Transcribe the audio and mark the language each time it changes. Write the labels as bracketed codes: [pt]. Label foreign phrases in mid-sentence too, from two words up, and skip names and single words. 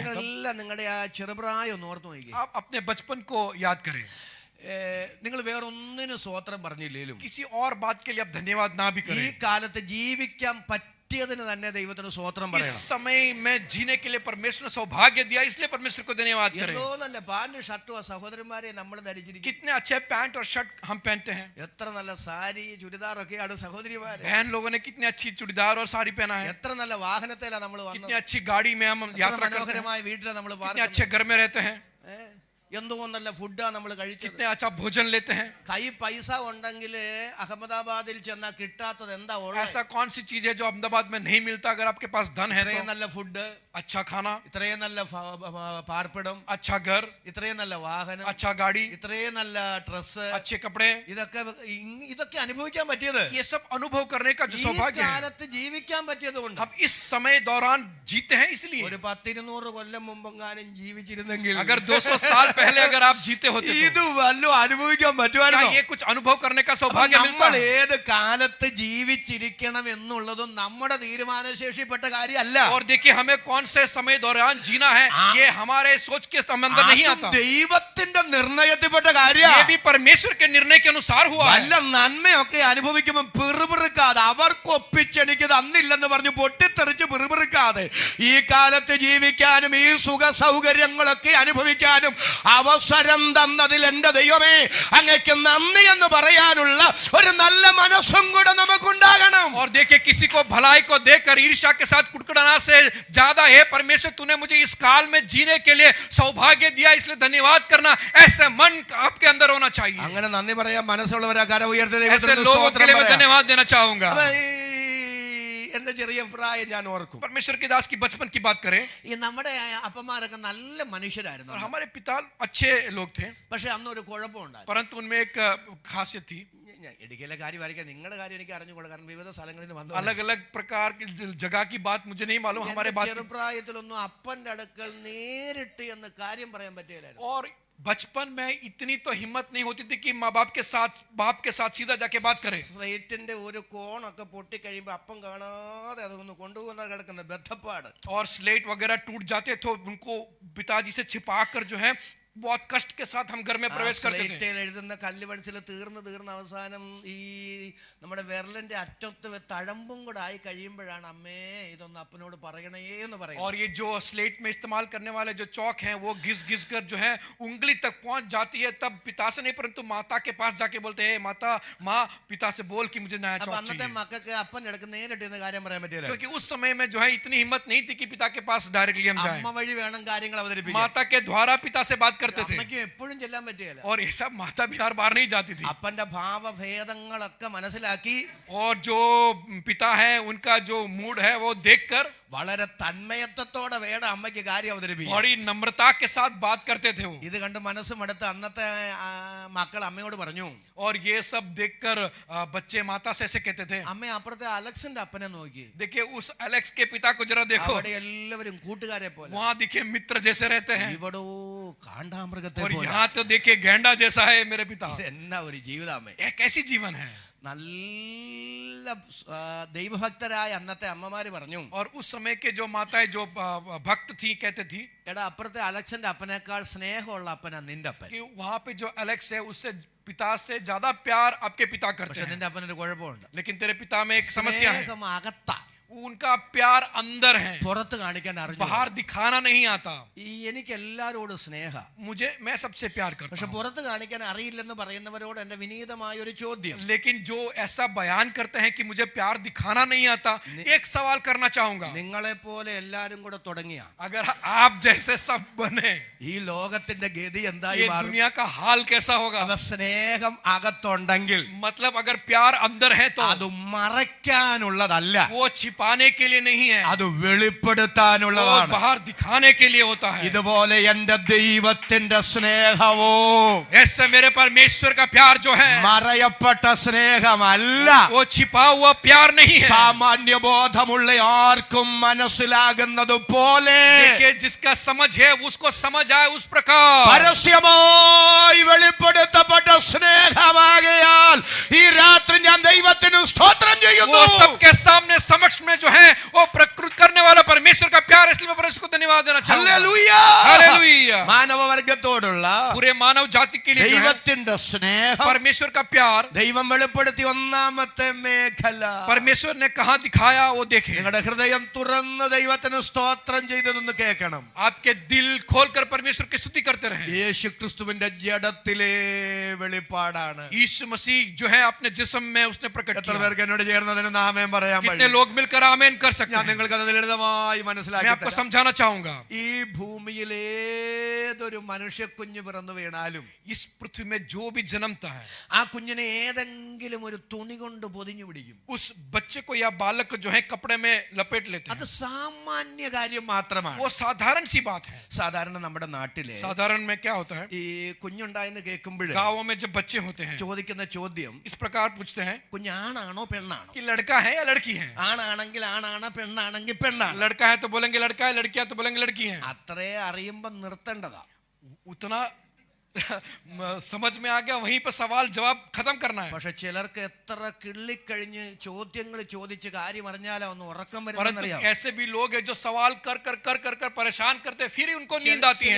[ml] നിങ്ങളെല്ലാം നിങ്ങളുടെ ആ ചെറുപ്രായം ഒന്ന് ഓർത്ത് നോക്കിക്കേ. [hi] आप अपने बचपन को याद करें। [ml] നിങ്ങൾ വേറൊന്നിനും സ്വോത്രം പറഞ്ഞില്ലേലും [hi] किसी और बात के लिए आप धन्यवाद ना भी [ml] ഈ [hi] करें, [ml] കാലത്ത് ജീവിക്കാൻ പറ്റിയതിന് തന്നെ ദൈവത്തിന് സ്വോത്രം [hi] इस [ml] പറയണം. [hi] समय में जीने के लिए परमेश्वर ने सौभाग्य दिया, इसलिए परमेश्वर को धन्यवाद करें। [ml] എന്തോ നല്ല പാന്റും ഷർട്ടും ആ സഹോദരന്മാരെ നമ്മൾ ധരിച്ചിരിക്കും. [hi] कितने अच्छे पैंट और शर्ट हम पहनते हैं। [ml] എത്ര നല്ല സാരി ചുരിദാറൊക്കെയാണ് സഹോദരിമാര്. [hi] बहन लोगों ने कितनी अच्छी चूड़ीदार और साड़ी पहना है। [ml] എത്ര നല്ല വാഹനത്തിലാണ് നമ്മൾ [hi] कितनी [ml] വന്നത്. [hi] अच्छी गाड़ी में हम [ml] എത്ര [hi] यात्रा करते हैं। [ml] മനോഹരമായ വീട്ടിലാണ് നമ്മൾ [hi] कितने अच्छे घर में रहते हैं। [ml] എന്തോ നല്ല ഫുഡാ നമ്മൾ കഴിച്ചത്. [hi] कितने अच्छा भोजन लेते हैं। [ml] കൈ പൈസ ഉണ്ടെങ്കിൽ അഹമ്മദാബാദിൽ ചെന്നാൽ കിട്ടാത്തത് എന്താ ഉള്ളത്? [hi] ऐसा कौन सी चीज है जो अहमदाबाद में नहीं मिलता? अगर आपके पास धन है [ml] ഇത്രയും [hi] तो [ml] നല്ല ഫുഡ്, [hi] अच्छा खाना, [ml] ഇത്രയും നല്ല പാർപ്പിടം, [hi] अच्छा घर, [ml] ഇത്രയും നല്ല വാഹനം, [hi] अच्छा गाड़ी, [ml] ഇത്രയും നല്ല ഡ്രസ്, [hi] अच्छे कपड़े, [ml] ഇതൊക്കെ അനുഭവിക്കാൻ പറ്റിയത് [hi] ये सब अनुभव करने का जो [ml] ഈ [hi] सौभाग्य है, [ml] കാലത്ത് ജീവിക്കാൻ പറ്റിയത് കൊണ്ട്. [hi] हम इस समय दौरान जीते हैं इसलिए। [ml] ഒരു 10-200 കൊല്ലം മുമ്പെങ്ങാനും ജീവിച്ചിരുന്നെങ്കിൽ [hi] अगर 200 साल पहले अगर आप जीते होते [ml] ഇത് വല്ലതും അനുഭവിക്കാൻ [hi] तो क्या [ml] പറ്റുമായിരുന്നോ? [hi] ये कुछ अनुभव करने का सौभाग्य मिलता [ml] നമ്മൾ [hi] है? [ml] ഏത് കാലത്ത് ജീവിച്ചിരിക്കണം എന്നുള്ളതും നമ്മുടെ തീരുമാനശേഷിപ്പെട്ട കാര്യമല്ല. [hi] और देखिए हमें कौन से समय दौरान जीना है, ये हमारे सोच के अंदर नहीं [ml] അതും [hi] आता। [ml] ദൈവത്തിന്റെ നിർണയത്തിൽപ്പെട്ട കാര്യ. [hi] ये भी परमेश्वर के निर्णय के अनुसार हुआ है। [ml] വല്ല നന്മയൊക്കെ അനുഭവിക്കുമ്പോൾ പിറുപിറുക്കാതെ, അവർക്ക് ഒപ്പിച്ചെനിക്ക് തന്നില്ലെന്ന് പറഞ്ഞ് പൊട്ടിത്തെറിച്ച് പിറുപിറുക്കാതെ ഈ കാലത്ത് ജീവിക്കാനും ഈ സുഖ സൗകര്യങ്ങളൊക്കെ അനുഭവിക്കാനും അവസരം തന്നതിൽ എന്റെ ദൈവമേ അങ്ങേക്ക് നന്ദി എന്ന് പറയാനുള്ള ഒരു നല്ല മനസ്സും കൂടെ നമുക്കുണ്ടാകണം. [hi] और देखिए किसी को भलाई को देखकर ईर्ष्या के साथ कुड़कुड़ाना से ज्यादा है परमेश्वर तूने मुझे इस काल में जीने के लिए सौभाग्य दिया, इसलिए धन्यवाद करना, ऐसे मन आपके अंदर होना चाहिए। [ml] അങ്ങനെ നന്ദി പറയാൻ മനസ്സുള്ളവരാ കരം ഉയർത്തി [hi] ऐसे [ml] ദൈവത്തിന് [hi] लोगों के [ml] സ്തോത്രം [hi] लिए मैं [ml] പറയാം. [hi] धन्यवाद देना चाहूंगा। [ml] അപ്പൊ ഈ എന്റെ ചെറിയ പ്രായം ഞാൻ ഓർക്കും. [hi] परमेश्वर के दास की बचपन की बात करें, [ml] ഈ നമ്മുടെ അപ്പന്മാരൊക്കെ നല്ല മനുഷ്യരായിരുന്നു. [hi] और हमारे पिता अच्छे लोग थे, [ml] പക്ഷെ അന്നൊരു കുഴപ്പമുണ്ടായിരുന്നു. [hi] परंतु उनमें एक खासियत थी। [ml] ഇടുക്കിയിലെ കാര്യമായിരിക്കാം, നിങ്ങളുടെ കാര്യം എനിക്ക് അറിഞ്ഞുകൂടാ, കാരണം വിവിധ സ്ഥലങ്ങളിൽ നിന്ന് വന്നു. [hi] अलग अलग प्रकार की जगह की बात मुझे नहीं मालूम, हमारे बात [ml] ചെറുപ്രായത്തിലൊന്നും അപ്പന്റെ അടുക്കൽ നേരിട്ട് എന്ന് കാര്യം പറയാൻ പറ്റില്ലായിരുന്നു. [hi] और बचपन में इतनी तो हिम्मत नहीं होती थी कि माँ बाप के साथ सीधा जाके बात करें। [ml] സ്ലേറ്റിന്റെ ഒരു കോണൊക്കെ പൊട്ടിക്കഴിയുമ്പോ അപ്പം കാണാതെ അതൊന്ന് കൊണ്ടുപോകുന്ന കിടക്കുന്ന ബദ്ധപ്പാട്. [hi] और स्लेट वगैरह टूट जाते तो उनको पिताजी से छिपा कर जो है बहुत कष्ट के साथ हम घर में प्रवेश करते थे। [ml] സ്ലേറ്റിൽ എഴുതുന്ന കല്ല് പെൻസിൽ തീർന്ന് അവസാനം ഈ നമ്മുടെ വിരലിന്റെ അറ്റത്ത് തഴമ്പും കൂടെ ആയി കഴിയുമ്പോഴാണ് അമ്മേ ഇതൊന്ന് അപ്പനോട് പറയണേ എന്ന് പറയുന്നത്. [hi] और ये जो स्लेट में इस्तेमाल करने वाले जो चौक हैं वो घिस कर जो है उंगली तक पहुंच जाती है, तब पिता से नहीं परंतु माता के पास जाके बोलते हैं माता माँ पिता से बोल कि मुझे नया [ml] അപ്പൊ [hi] चौक [ml] അന്നത്തെ [hi] चाहिए। [ml] മക്കൾക്ക് അപ്പൻ എടുക്കുന്ന നേരിട്ട് ഇന്ന് കാര്യം പറയാൻ പറ്റില്ല. [hi] क्योंकि उस समय में जो है इतनी हिम्मत नहीं थी कि पिता के पास डायरेक्टली हम जाएं। [ml] അമ്മ വഴി വേണം കാര്യങ്ങൾ അവതരിപ്പിക്കാൻ. [hi] माता के द्वारा पिता से बात करते थे [ml] അമ്മയ്ക്ക് എപ്പോഴും ചെല്ലാൻ പറ്റില്ല. [hi] और ये सब माता भी हर बार नहीं जाती थी। [ml] അപ്പന്റെ ഭാവഭേദങ്ങളൊക്കെ മനസ്സിലാക്കി [hi] और जो पिता है उनका जो मूड है वो देखकर [ml] വളരെ തന്മയത്വത്തോടെ വേണം അമ്മയ്ക്ക് കാര്യം അവതരിപ്പിക്കാൻ. [hi] बड़ी नम्रता के साथ बात करते थे वो। [ml] ഇത് കണ്ട് മനസ്സും അടുത്ത് അന്നത്തെ മക്കൾ അമ്മയോട് പറഞ്ഞു, [hi] और ये सब देखकर बच्चे माता से ऐसे कहते थे, [ml] അമ്മ അപ്പുറത്തെ അലക്സിന്റെ അപ്പനെ നോക്കി, [hi] देखिए उस एलेक्स के पिता को जरा देखो, [ml] അവിടെ എല്ലാവരും കൂട്ടുകാരെ പോലെ, [hi] वहां देखिए मित्र जैसे रहते हैं, [ml] ഇവിടോ കാണ്ടാമൃഗത്തെ [hi] और [ml] പോലെ. [hi] यहाँ तो देखिए गैंडा जैसा है मेरे पिता। [ml] എന്നാ ഒരു ജീവിതമേ. [hi] ये कैसी जीवन है। [ml] നല്ല ദൈവഭക്തരായ അന്നത്തെ അമ്മമാര് പറഞ്ഞു, [hi] और उस समय के जो माताएं जो भक्त थी कहते थी [ml] എടാ അപ്പുറത്തെ അലക്സിന്റെ അപ്പനേക്കാൾ സ്നേഹമുള്ള അപ്പനാ നിന്റെ അപ്പൻ. [hi] कि वहां पे जो एलेक्स है उससे पिता से ज्यादा प्यार आपके पिता करते [ml] പക്ഷെ [hi] हैं, [ml] നിന്റെ അപ്പനൊരു കുഴപ്പമുണ്ട്. [hi] लेकिन तेरे पिता में एक समस्या है, [ml] സ്നേഹം അകത്താ, [hi] उनका प्यार अंदर है, [ml] പുറത്ത് കാണിക്കാൻ അറിഞ്ഞു. [hi] बाहर दिखाना नहीं आता। [ml] എനിക്ക് എല്ലാരോടും സ്നേഹ, [hi] मैं सबसे प्यार करता [ml] പക്ഷെ [hi] हूं, [ml] പുറത്ത് കാണിക്കാൻ അറിയില്ലെന്ന് പറയുന്നവരോട് എന്റെ വിനീതമായ ഒരു ചോദ്യം. [hi] लेकिन जो ऐसा बयान करते हैं कि मुझे प्यार दिखाना नहीं आता, एक सवाल करना चाहूंगा, [ml] നിങ്ങളെ പോലെ എല്ലാരും കൂടെ തുടങ്ങിയ [hi] अगर आप जैसे सब बने [ml] ഈ ലോകത്തിന്റെ ഗതി എന്തായി [hi] ये [ml] മാറും? [hi] दुनिया का हाल कैसा होगा। [ml] അവ സ്നേഹം അകത്തുണ്ടെങ്കിൽ [hi] मतलब अगर प्यार अंदर है तो [ml] അത് മറയ്ക്കാനുള്ളതല്ല, [hi] वो छिपाने के लिए नहीं है, [ml] അത് [hi] वो [ml] വെളിപ്പെടുത്താനുള്ളതാണ്. [hi] बाहर दिखाने के लिए होता है। [ml] ഇതുപോലെ എന്റെ ദൈവത്തിന്റെ സ്നേഹവോ [hi] ऐसे मेरे परमेश्वर का प्यार जो है [ml] മറയപ്പെട്ട സ്നേഹമല്ല, [hi] वो छिपा हुआ प्यार नहीं है। [ml] സാമാന്യ ബോധമുള്ള ആർക്കും മനസ്സിലാകുന്നത് പോലെ [hi] देखिए जिसका समझ है उसको समझ आए उस प्रकार [ml] പരസ്യമായി വെളിപ്പെടുത്തപ്പെട്ട സ്നേഹമാകയാൽ ഈ രാത്രി ഞാൻ ദൈവത്തിന് സ്തോത്രം [hi] वो [ml] ചെയ്യുന്നു. [hi] सबके सामने समक्ष में जो है वो प्रकृत करने वाला परमेश्वर का प्यार, इसलिए मैं परमेश्वर को धन्यवाद देना चाहूंगा। [ml] ഹല്ലേലൂയ. [hi] हालेलुया। [ml] മാനവവർഗത്തോടുള്ള [hi] पूरे मानव जाति के लिए जो है [ml] ദൈവത്തിന്റെ സ്നേഹം [hi] परमेश्वर का प्यार [ml] ദൈവം വെളിപ്പെടുത്തി ഒന്നാമത്തെ മേഖല. [hi] परमेश्वर ने कहां दिखाया वो देखे। [ml] നിങ്ങളുടെ ഹൃദയം തുറന്ന് ദൈവത്തിന് സ്തോത്രം ചെയ്തതെന്ന് കേൾക്കണം. [hi] आपके दिल खोलकर परमेश्वर की स्तुति करते रहे। [ml] യേശു ക്രിസ്തുവിന്റെ ജഡത്തിലെ വെളിപ്പാടാണ്. [hi] यीशु मसीह जो है अपने जिस्म में उसने प्रकट [ml] എത്ര [hi] किया। [ml] പേർക്ക് എന്നോട് ചേർന്നതിന് നാമേൻ പറയാൻ [hi] कितने [ml] പറ്റും? [hi] लोग मिलकर आमेन कर सकते [ml] ഞാൻ [hi] हैं। [ml] നിങ്ങൾക്ക് അത് ലളിതമായി [hi] मैं [ml] മനസ്സിലാക്കി [hi] आपको [ml] തരാം. [hi] समझाना चाहूंगा, [ml] ഈ ഭൂമിയിൽ ഏതൊരു മനുഷ്യ കുഞ്ഞ് പിറന്നു വീണാലും [hi] इस पृथ्वी में जो भी जन्मता है [ml] ആ കുഞ്ഞിനെ ഏതെങ്കിലും ഒരു തുണി കൊണ്ട് പൊതിഞ്ഞു പിടിക്കും. [hi] उस बच्चे को या बालक को जो है कपड़े में लपेट लेते [ml] അത് [hi] हैं। [ml] സാമാന്യ കാര്യം മാത്രമാണ്. [hi] वो साधारण सी बात है। [ml] സാധാരണ നമ്മുടെ നാട്ടിലെ [hi] साधारण में क्या होता है, [ml] ഈ കുഞ്ഞുണ്ടായെന്ന് കേൾക്കുമ്പോൾ [hi] गाँवों में जब बच्चे होते हैं [ml] ചോദിക്കുന്ന ചോദ്യം, [hi] इस प्रकार पूछते हैं [ml] കുഞ്ഞാണാണോ പെണ്ണാണോ? [hi] कि लड़का है या लड़की है। [ml] ആണാണെങ്കിൽ ആണാണ്, പെണ്ണാണെങ്കിൽ പെണ്ണാണ്. [hi] लड़का है तो बोलेंगे लड़का है, लड़कियां तो बोलेंगे लड़की है। [ml] അത്രേ അറിയുമ്പോ നിർത്തേണ്ടതാ. [hi] उतना समझ में आ गया, वहीं पर सवाल जवाब खत्म करना है। [ml] പക്ഷെ ചിലർക്ക് എത്ര കിള്ളിക്കഴിഞ്ഞ് ചോദ്യങ്ങൾ ചോദിച്ച് കാര്യം അറിഞ്ഞാലോ ഒന്ന് ഉറക്കം [hi] परंतु [ml] വരുന്നറിയാം. [hi] ऐसे भी लोग हैं जो सवाल कर कर कर कर कर परेशान करते हैं, फिर ही उनको नींद आती है।